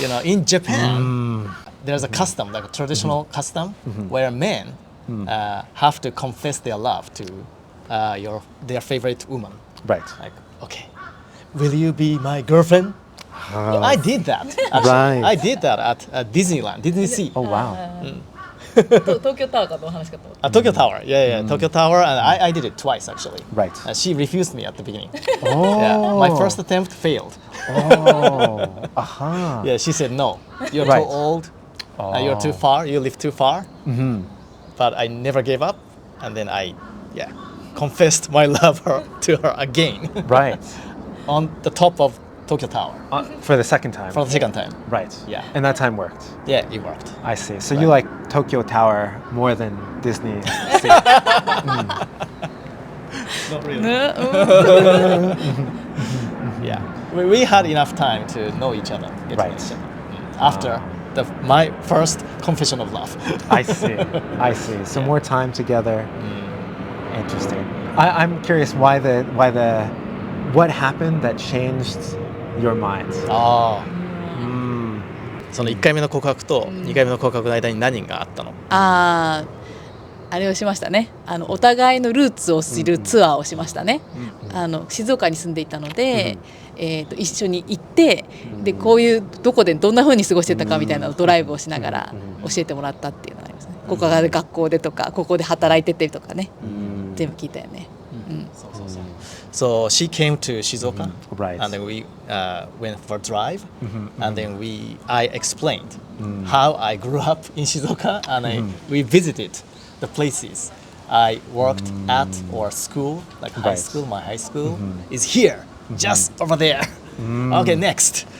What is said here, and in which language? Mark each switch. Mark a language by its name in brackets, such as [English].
[English] In Japan, there's a custom, like a traditional custom, where men have to confess their love to their favorite woman. Right. Like, okay, will you be my girlfriend? I did that. Actually. Right. I did that at Disneyland, Disney Sea. Oh, wow. [Japanese] 東京タワーかどう話かと思った [English] Tokyo Tower, yeah, Tokyo Tower, and I did it twice actually. Right. She refused me at the beginning. Oh. Yeah, my first attempt failed. Oh. Aha. Yeah, she said no. You're Right. too old. You're too far. You live too far. But I never gave up, and then I confessed my love to her again Right. on the top of Tokyo Tower For the second time. for the second time. Right. Yeah. And that time worked. Yeah, it worked. I see. So you like Tokyo Tower more than Disney Sea. Not really. Yeah, we had enough time to know each other, get to know Right. each other. After my first confession of love. I see. I see. So more time together. Interesting. I'm curious what happened that changed your mind? [Japanese] その1回目の告白と2回目の告白の間に何があったの？あれをしましたね。お互いのルーツを知るツアーをしましたね。静岡に住んでいたので、一緒に行って、でこういうどこでどんな風に過ごしてたかみたいなのをドライブをしながら教えてもらったっていうのがありますね。ここが学校でとか、ここで働いててとかね、全部聞いたよね。 [English] So she came to Shizuoka, Right. and then we went for a drive, and then I explained how I grew up in Shizuoka, and we visited the places I worked at or school, like high Right. school. My high school is here, just over there. Okay, next.